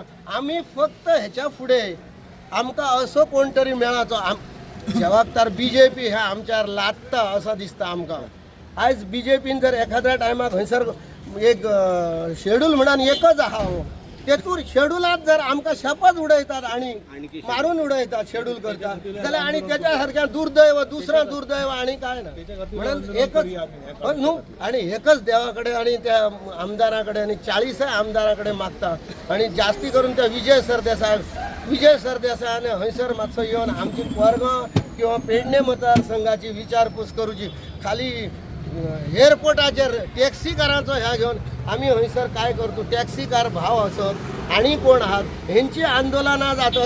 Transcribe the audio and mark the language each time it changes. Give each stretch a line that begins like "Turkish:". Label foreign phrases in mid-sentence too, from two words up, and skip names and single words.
Konkani: आमी फक्त हेच्या फुडें आमकां असो कोण तरी मेळाचो जबाबदार BJP ह्या आमच्यार लादता असो दिसता आमकां. आयज BJPन जर एखाद्या टायमाक खंयसर एक शेड्यूल म्हणून एकच आहा तेतूर शेड्युलात जर आमकां शेपच उडयतात आणि मारून उडयतात शेड्यूल करतात जाल्यार आणि त्याच्या सारख्या दुर्दैव दुसरा दुर्दैव आणि काय ना. म्हणून एकच न्हू आणि एकच देवाकडे आणि त्या आमदाराकडे आणि 40 आमदाराकडे मागता आणि जास्ती करून त्या विजय सरदेसायान हंयसर मातसो येवन आमची कोरगांव किंवा पेडणे मतदारसंघाची विचारपूस करूची. खाली एअरपोर्टाचेर टॅक्सीकारांचो ह्या घेवन आमी हंयसर काय करतो टॅक्सीकार भाव आसत आणि कोण आहात हेंची आंदोलनां जातात.